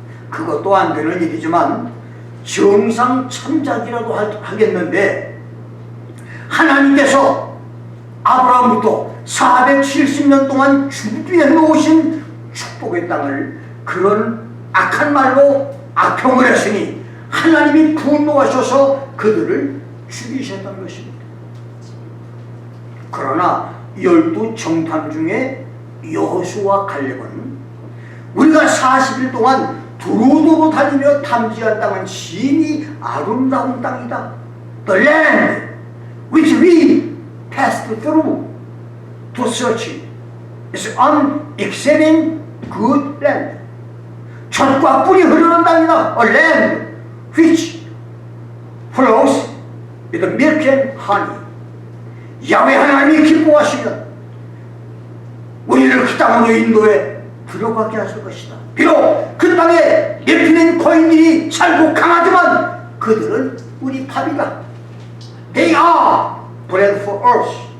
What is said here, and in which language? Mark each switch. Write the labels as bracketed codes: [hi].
[ko] 그것도 안 되는 일이지만 정상 참작이라도 하겠는데, 하나님께서 아브라함부터 470년 동안 준비해 놓으신 축복의 땅을 그런 악한 말로 악평을 했으니 하나님이 분노하셔서 그들을 죽이셨던 것입니다. 그러나 12 정탐 중에 여호수아 갈렙은 우리가 40일 동안 두루두루 다니며 탐지한 땅은 심히 아름다운 땅이다. [en] The land which we passed through to search is an exceeding good land. [ko] 젖과 꿀이 흐르는 땅이다. [en] A land which flows with milk and honey. [ko] 야훼 하나님이 기뻐하시면 우리를 그 땅으로 인도해 들어가게 하실 것이다. 비록 그 땅에 네피림 거인들이 살고 강하지만 그들은 우리 밥이다. [en] They are bread for us.